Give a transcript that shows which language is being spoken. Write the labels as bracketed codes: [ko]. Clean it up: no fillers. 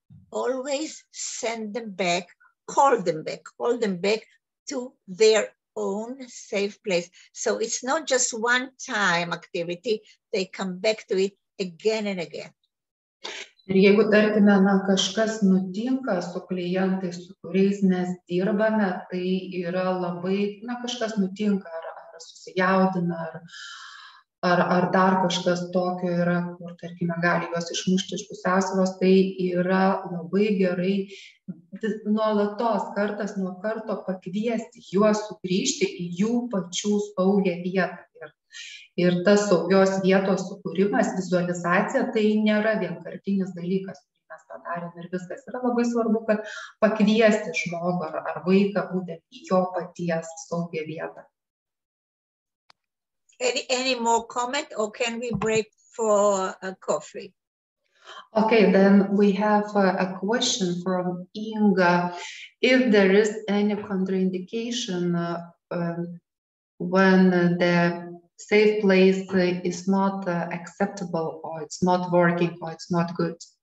[en] always send them back, call them back to their own safe place. So it's not just one-time activity, they come back to it again and again. [lt] Ir jeigu, tarkime, kažkas nutinka su klientais, su kuriais mes dirbame, tai yra labai, kažkas nutinka, ar susijaudina, ar dar kažkas tokio yra, kur, tarkime, gali juos išmušti iš pusiausvyros, tai yra labai gerai nuolatos, kartas nuo karto pakviesti juos sugrįžti į jų pačių saugią vietą. Ir tas saugios vietos sukūrimas, vizualizacija, tai nėra vienkartinis dalykas, kurį mes padarėm ir viskas. Yra labai svarbu, kad pakviesti žmogų ar vaiką būtent į jo paties saugią vietą. [en] Any more comment, or can we break for a coffee? Okay, then we have a question from Inga. If there is any contraindication when the safe place is not acceptable, or it's not working, or it's not good.